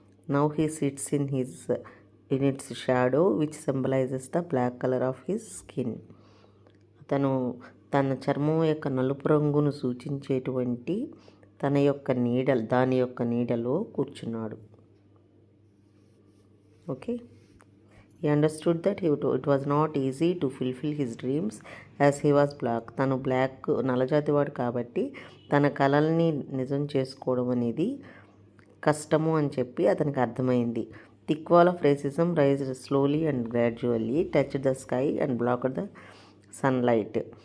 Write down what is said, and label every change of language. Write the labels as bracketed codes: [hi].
[en] Now he sits in its shadow which symbolises the black colour of his skin. [te] అతను తన చర్మం యొక్క నలుపు రంగును సూచించేటువంటి దాని యొక్క నీడలో కూర్చున్నాడు. [en] Okay. He understood that it was not easy to fulfill his dreams as he was black. [te] తను నల్లజాతివాడు కాబట్టి తన కలల్ని నిజం చేసుకోవడం అనేది కష్టము అని చెప్పి అతనికి అర్థమైంది. [en] Thick wall of racism raised slowly and gradually touched the sky and blocked the sunlight.